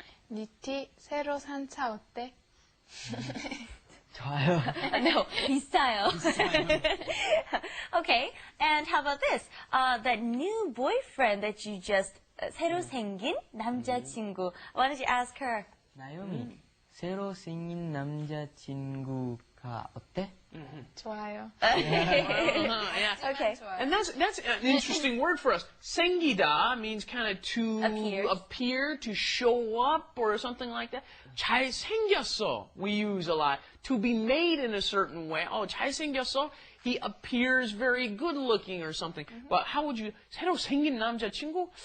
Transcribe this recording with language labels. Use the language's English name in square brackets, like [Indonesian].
[Korean] 니티, 새로 산 차 어때? 좋아요. [English] No, [Korean] 비싸요. [English] Okay, and how about this? That new boyfriend that you just [Korean] 새로 생긴 남자친구. [English] Why don't you ask her? [Korean] 나영이, 새로 생긴 남자친구가 어때? 좋아요. [English] Yeah. Okay. And that's an interesting word for us. 생기다 means kind of to appear, to show up, or something like that. 잘생겼어 we use a lot. To be made in a certain way. 잘생겼어 he appears very good looking or something. But how would you, [Korean] 새로 생긴 남자친구?